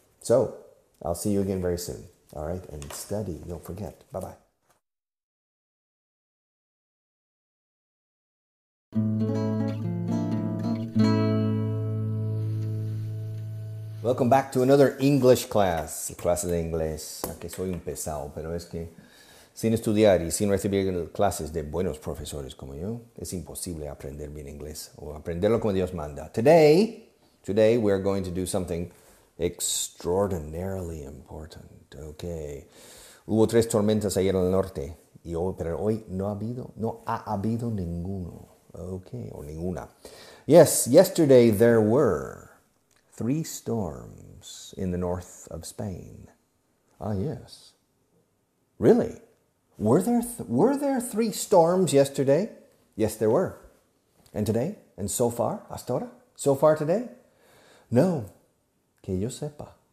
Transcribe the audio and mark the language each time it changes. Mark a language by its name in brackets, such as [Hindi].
[English] So, I'll see you again very soon. All right, and study, don't forget. Bye-bye. Welcome back to another English class. [Spanish] Clase de inglés. Que soy un pesado, pero es que sin estudiar y sin recibir clases de buenos profesores como yo, es imposible aprender bien inglés o aprenderlo como Dios manda. [English] Today we're going to do something extraordinarily important. Okay. [Spanish] Hubo 3 tormentas ayer en el norte, pero hoy no ha habido ninguno. [English] Okay, or ninguna. Yes, yesterday there were 3 storms in the north of Spain. Ah, yes. Really? Were there 3 storms yesterday? Yes, there were. And today? And so far? [Spanish] Hasta ahora? [English] So far today? No. [Spanish] Que yo sepa.